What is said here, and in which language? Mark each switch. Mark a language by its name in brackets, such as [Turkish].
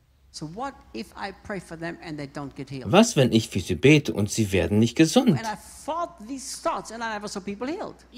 [English] So what if I pray for them and they don't get healed? [German] Was, wenn ich für sie bete und sie werden nicht gesund? [English] And I fought these thoughts and I never saw people healed.